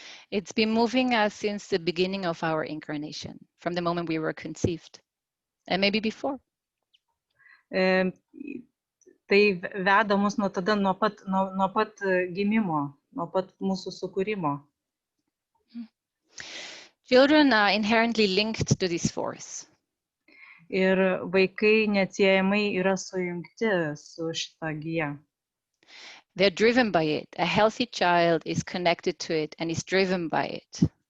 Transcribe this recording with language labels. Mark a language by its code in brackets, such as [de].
[en] It's been moving us since the beginning of our incarnation, from the moment we were conceived, and maybe before. [lt] Tai veda mus nuo tada, nuo pat gimimo, nuo pat mūsų sukūrimo. [en] Children are inherently linked to this force. [lt] Ir vaikai neatsiejamai yra sujungti su šita gija. [en] They're driven by it. A healthy child is connected to it and is driven by it.